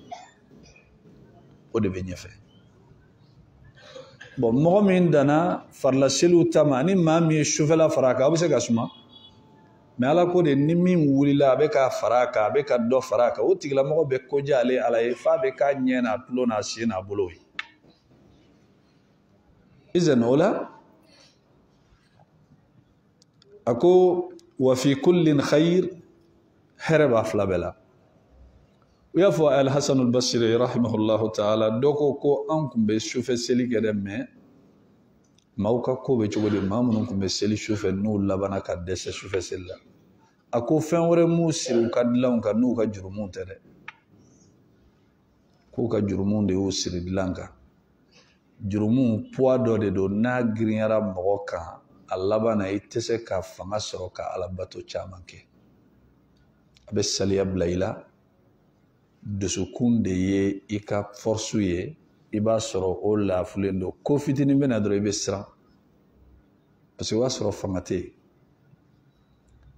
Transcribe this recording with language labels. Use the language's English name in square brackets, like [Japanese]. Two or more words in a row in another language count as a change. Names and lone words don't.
[Bambara] o de bɛ ɲɛfɛ bon mɔgɔ min danna farila seliw ta ma ni maa min ye sufɛla fara a kan a bɛ se ka suma mais Ala ko de ni min wulila a bɛ ka fara a kan a bɛ ka dɔ fara a kan o tigilamɔgɔ bɛ ko diya ale Ala ye f'a bɛ k'a ɲɛ n'a tulo n'a sen n'a bolo ye izan o la a ko [Arabic] وفي كل خير [Bambara] hɛrɛ b'a fila bɛɛ la u y'a fɔ Al-Hasan al-Basri [Arabic] رحمه الله تعالى [Bambara] dɔ ko an tun bɛ sufɛ seli kɛ dɛ mais maaw ka ko bɛ cogo di maa minnu tun bɛ seli sufɛ n'u labanna ka dɛsɛ sufɛ seli la a ko fɛn wɛrɛ m'u siri u ka dilanw kan n'u ka jurumunw tɛ dɛ k'u ka jurumunw de y'u siri dilan kan jurumunw poids dɔ de don n'a girinyara mɔgɔ kan a laban na i tɛ se ka fanga sɔrɔ ka alabato caman kɛ a bɛ saliya bila i la dusukun de ye i ka force ye i b'a sɔrɔ o lafulen don ko fitinin bɛ na dɔrɔn i bɛ siran [French] parce que [Bambara] o b'a sɔrɔ fanga tɛ yen